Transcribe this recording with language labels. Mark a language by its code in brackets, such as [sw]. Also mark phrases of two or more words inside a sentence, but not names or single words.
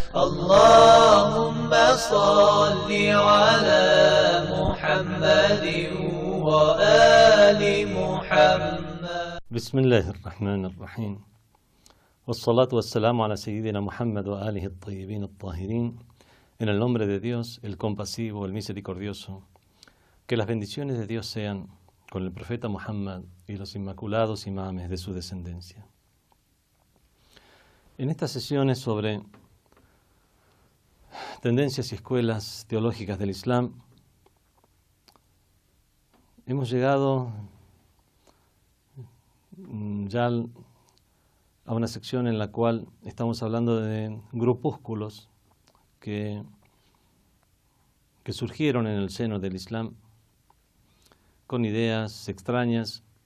[ar] اللهم صل على محمد وآل محمد. بسم الله الرحمن الرحيم، والصلاة والسلام على سيدنا محمد وآله الطيبين الطاهرين. [es] En el nombre de Dios, el compasivo, el misericordioso, que las bendiciones de Dios sean con el profeta Muhammad y los inmaculados imames de su descendencia. En estas sesiones sobre tendencias y escuelas teológicas del Islam, hemos llegado ya a una sección en la cual estamos hablando de grupúsculos que surgieron en el seno del Islam con ideas extrañas.